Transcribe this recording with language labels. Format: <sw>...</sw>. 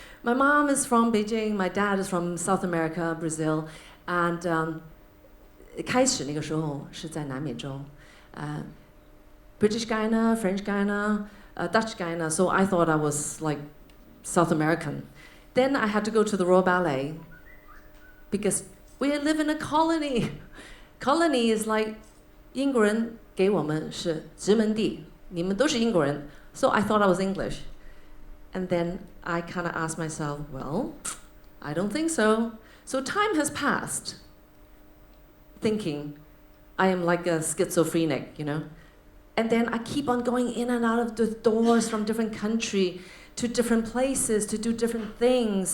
<en>My mom is from Beijing, my dad is from South America, Brazil, and</en> <zh>开始那个时候是在南美洲,</zh> <en>British Guiana, French Guiana, Dutch Guiana, so I thought I was like South American. Then I had to go to the Royal Ballet because we live in a colony. Colony is like</en> <zh>英国人给我们是殖民地，你们都是英国人.</zh> <en>So I thought I was English. And then I kind of asked myself, well, I don't think so. So time has passed, thinking I am like a schizophrenic, you know. And then I keep on going in and out of the doors from different country to different places to do different things.</en>